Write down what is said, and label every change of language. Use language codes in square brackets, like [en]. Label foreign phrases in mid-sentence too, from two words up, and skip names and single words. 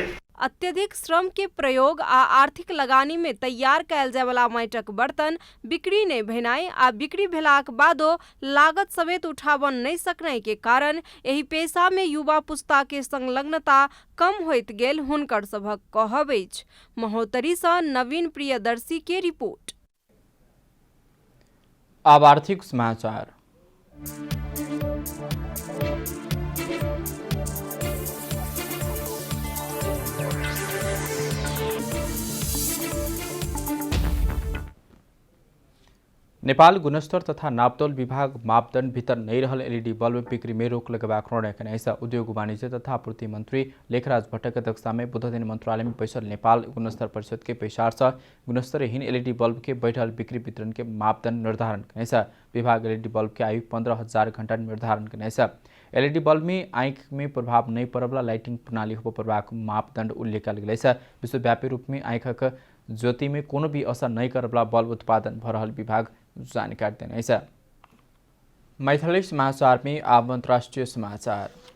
[mai] अत्यधिक श्रम के प्रयोग आ आर्थिक लगानी में तैयार कयल जाय वाला माइटक बर्तन बिक्री नहीं भेनाई आ बिक्री भेलाक बादो लागत समेत उठावन नहीं सकने के कारण एही पेशा में युवा पुस्ता के संलग्नता कम होइत गेल हुनकर सभक कहब अछि। महोत्तरी सँ नवीन प्रियदर्शी के रिपोर्ट। अब आर्थिक समाचार। नेपाल गुणस्तर तथा नापतोल विभाग मापदण्ड भीतर नहीं रहल [en] LED bulb [mai] बिक्री में रोक लगाबाक निर्णय कने छ। उद्योग वाणिज्य तथा आपूर्ति मंत्री लेखराज भट्टक अध्यक्षता में बुध दिन मंत्रालय में बैसल नेपाल गुणस्तर परिषद के पेशार से गुणस्तरहीन [en] LED bulb [mai] के बैठल बिक्री वितरण के मापदण्ड निर्धारण कने छ। विभाग [en] LED bulb [mai] के आयु 15,000 घंटा निर्धारण कने छ। [en] LED bulb [mai] में आंख में प्रभाव नहीं पड़वला लाइटिंग प्रणाली हो प्रभाव मापदण्ड उल्लेख कयल गेल छ। विश्वव्यापी रूप में आंखक ज्योति में कोनो भी असर नहीं करवला बल्ब उत्पादन भ रहल विभाग जानकारी देने छ। मैथिली समाचार में अब अंतर्राष्ट्रीय समाचार।